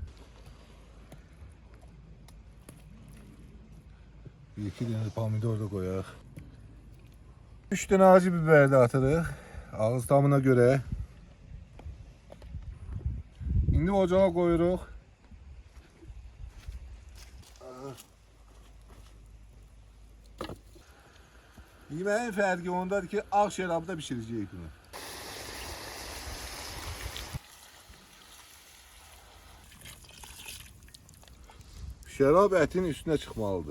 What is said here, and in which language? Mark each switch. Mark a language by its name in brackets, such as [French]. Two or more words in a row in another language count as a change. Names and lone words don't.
[Turkish] Bir iki tane pomidor da koyaq. 3 tane acı biber de atırıq. Ağız tamına göre. [Azerbaijani] İndi ocağa koyuruq. Yemeğin fərqi ondadır ki, ağ şərabda pişirəcəyik bunu. Şərab ətin üstünə çıxmalıdır.